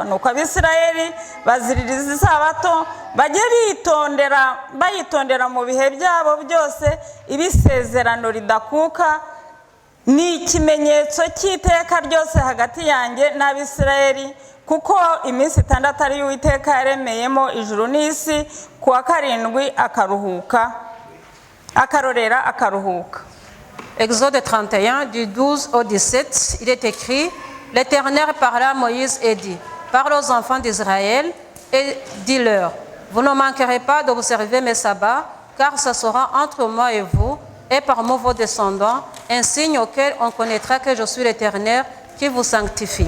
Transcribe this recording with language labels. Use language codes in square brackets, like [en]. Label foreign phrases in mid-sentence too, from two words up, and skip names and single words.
[rw] Nuko Abisirayeli baziririza isabato bajye bayitondera mu bihe byabo byose, ibisezerano ridakuka. Ni ikimenyetso cy'iteka ryose hagati yanjye n'Abisirayeli, kuko iminsi 6 ari Uwiteka yaremeyemo ijuru n'isi, kuwa 7 akaruhuka akarorera akaruhuka. [fr] Exode 31 du 12 au 17, il est écrit: L'Éternel parla à Moïse et dit: Parle aux enfants d'Israël et dis-leur: Vous ne manquerez pas d'observer mes sabbats, car ce sera entre moi et vous, et parmi vos descendants, un signe auquel on connaîtra que je suis l'Éternel qui vous sanctifie.